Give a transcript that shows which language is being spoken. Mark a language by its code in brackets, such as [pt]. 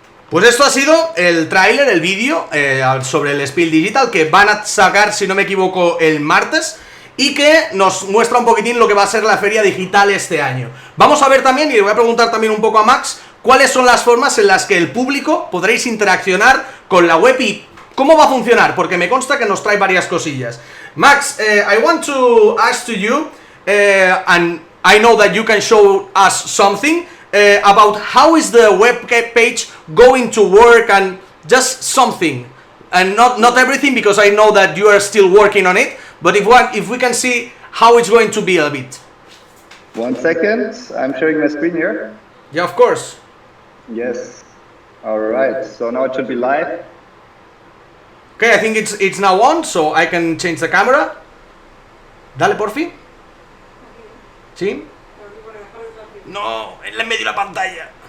[es] Pues esto ha sido el tráiler, el vídeo sobre el SPIEL.digital que van a sacar, si no me equivoco, el martes y que nos muestra un poquitín lo que va a ser la feria digital este año. Vamos a ver también, y le voy a preguntar también un poco a Max, cuáles son las formas en las que el público podréis interaccionar con la web y cómo va a funcionar, porque me consta que nos trae varias cosillas. [en] Max, I want to ask to you, and I know that you can show us something, about how is the web page going to work and just something, and not everything because I know that you are still working on it, but if we can see how it's going to be a bit. 1 second, I'm sharing my screen here. Yeah, of course. Yes. All right. So now it should be live. Okay, I think it's now on, so I can change the camera. [es] Dale, porfi. ¿Sí? No, en medio de la pantalla.